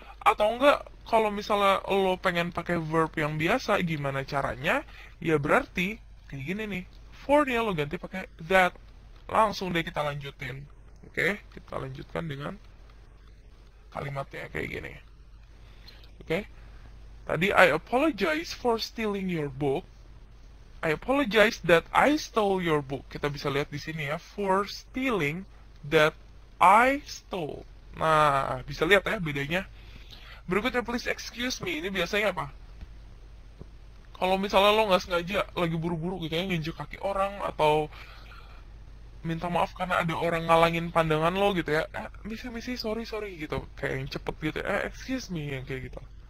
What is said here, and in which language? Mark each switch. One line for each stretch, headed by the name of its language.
Indonesian: Atau enggak, kalau misalnya lo pengen pakai verb yang biasa, gimana caranya? Ya berarti kayak gini nih. For-nya lo ganti pakai that. Langsung deh kita lanjutin. Oke? Kita lanjutkan dengan kalimatnya kayak gini. Oke? Tadi
English: I apologize for stealing your book. I apologize that I stole your book.
Indonesian: Kita bisa lihat di sini ya,
English: for stealing that I stole.
Indonesian: Nah, bisa lihat ya bedanya. Berikutnya,
English: please excuse me.
Indonesian: Ini biasanya apa? Kalau misalnya lo nggak sengaja lagi buru-buru gitu ya, nginjek kaki orang atau minta maaf karena ada orang ngalangin pandangan lo gitu ya, misi sorry gitu, kayak yang cepet gitu,
English: excuse me,
Indonesian: yang kayak gitu.